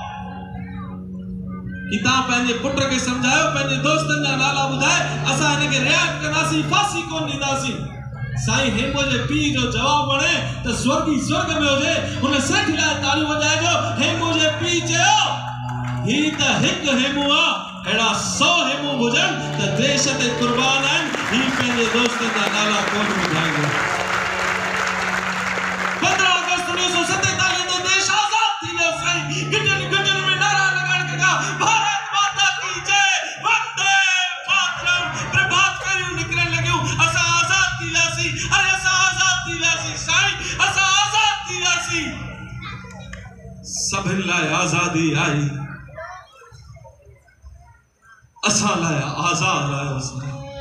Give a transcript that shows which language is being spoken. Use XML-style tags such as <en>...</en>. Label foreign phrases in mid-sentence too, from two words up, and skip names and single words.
<sd>कि तव्हां पंहिंजे पुट खे सम्झायो पंहिंजे दोस्तनि जा नाला ॿुधाए असां हिनखे रिहायत कंदासीं फांसी कोन ॾींदासीं साईं हेमू जे पीउ जो जवाबु वणे त स्वर्गी स्वर्ग में हुजे हुन सेठ लाइ तालियूं वॼाइजो हेमू जे पीउ चयो ही त हिकु हेमू आहे अहिड़ा 100 हेमू हुजनि त देश ते कुर्बान आहिनि ही पंहिंजे दोस्तनि जा नाला कोन ॿुधाईंदो 15 अगस्त 1947 ते देश आज़ाद थी वियो साईं गजन में नारा लगाइण के कहा</sd> <hi>भारत माता की जय</hi> <sa>वंदे मातरम</sa> <sd>प्रभात फेरियूं निकिरण लॻियूं असां आज़ाद थी वियासीं अरे असां आज़ाद थी वियासीं साईं असां आज़ाद थी वियासीं सभिनि लाइ आज़ादी आई असां लाइ आज़ाद आयो साईं</sd>